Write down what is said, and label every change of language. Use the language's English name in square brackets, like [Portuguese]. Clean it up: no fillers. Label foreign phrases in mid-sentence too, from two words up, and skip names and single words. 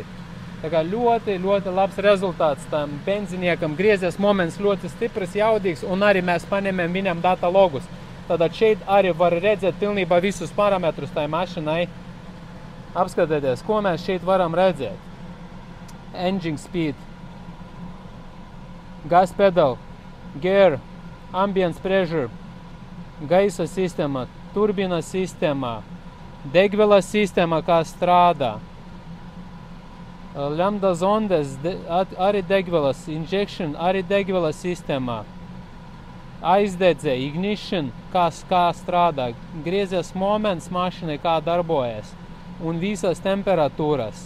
[Latvian] Tā kā ļoti, ļoti labs rezultāts tam benziniekam. Griezes moments ļoti stiprs, jaudīgs, un arī mēs paņemam viņam data logus. Tātad šeit arī var redzēt pilnībā visus parametrus tai mašinai. Apskatieties, ko mēs šeit varam redzēt. [English] Engine speed, gas pedal, gear, ambience pressure, [Latvian] gaisa sistēma, turbīna sistēma, degvielas sistēma, kā strādā. Lambda zondes, arī degvielas, injection, arī degvielas sistēmā. Aizdedze, ignition, kā strādā, griezes moments mašinai, kā darbojas, un visas temperatūras.